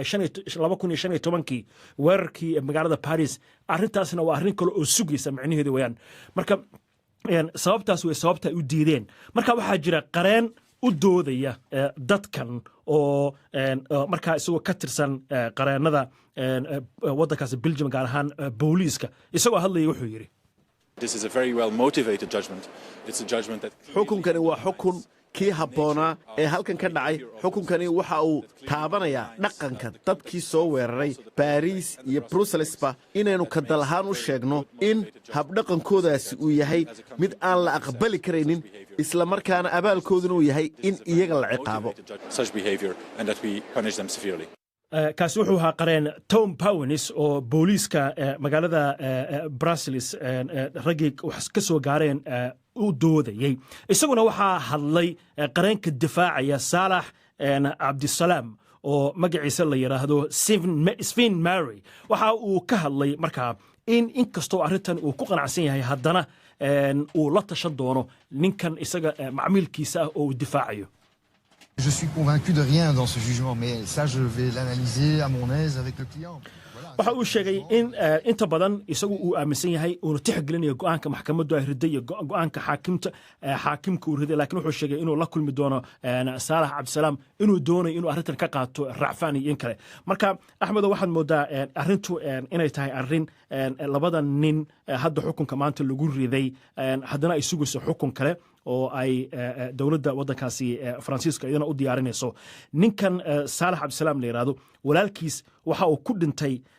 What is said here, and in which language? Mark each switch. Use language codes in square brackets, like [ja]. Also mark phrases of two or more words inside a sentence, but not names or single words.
[so] 2015 weerarkii magaalada Paris arrintaasna waa arrin kale oo sugaysa macnaheedu weeyaan marka sababtaas way sababta ay u diideen marka waxaa jira qareen u doodaya dadkan oo markaa isagoo ka tirsan qareenada waddankaasi Belgium gaar ahaan booliiska isagoo hadlaya wuxuu yiri [en] This is a very well motivated judgment. It's a judgment that [so] xukunkani waa xukun kii habboonaa ee halkan ka dhacay xukunkani waxa uu taabanayaa dhaqanka dadkii soo weeraray Paris iyo Brusselsba inaynu ka dalahaan u sheegno in habdhaqankoodaasi uu yahay mid aan la aqbali karaynin isla markaana abaalkooduna uu yahay in iyaga la ciqaabo [en] such behavior and that we punish them severely. [so] kaasi wuxuu ahaa qareen Tom Powenis oo booliiska magaalada Brussels raggii wax ka soo gaareen u doodayay isaguna waxaa hadlay qareenka difaacaya Saalax Abdisalaam oo magaciisa la yiraahdo Sven Mary waxa uu ka hadlay markaa inkastoo arrintan uu ku qanacsan yahay haddana uu la tashan doono ninkan isaga macmiilkiisa ah oo uu difaacayo [fr] Je suis convaincu de rien dans ce jugement, mais ça, je vais l'analyser à mon aise avec le client. [so] waxa uu sheegay in inta badan isagu uu aaminsan yahay uu tixgelinayo go'aanka maxkamaddu ay riday go'aanka xaakimka uu riday laakiin wuxuu sheegay inuu la kulmi doono Saalax Abdisalaam inuu doonayo inuu arrintan ka qaato racfaan iyo in kale marka Axmed waxaad moodaa arrintu inay tahay arrin labada nin hadda xukunka maanta lagu riday haddana ay sugayso xukun kale oo ay dowladda waddankaasi Faransiiska iyadana u diyaarinayso ninkan Saalax Abdisalaam la yiraahdo walaalkiis waxa uu ku dhintay